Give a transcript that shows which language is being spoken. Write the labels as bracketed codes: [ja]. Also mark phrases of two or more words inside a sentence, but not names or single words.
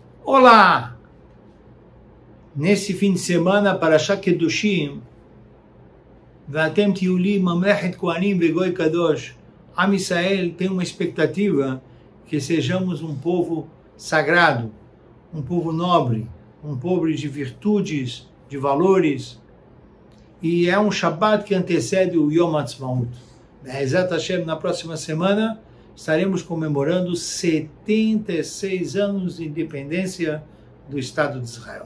[pt] Olá! Nesse fim de semana, [he] פרשת קדושים, ואתם תהיו לי ממלכת כהנים וגוי קדוש. עם ישראל [pt] tem uma expectativa que sejamos um povo sagrado, um povo nobre, um povo de virtudes, de valores. E é um Shabbat que antecede o [he] יום העצמאות. בעזרת השם, [pt] na próxima semana, estaremos comemorando 76 anos de independência do Estado de Israel.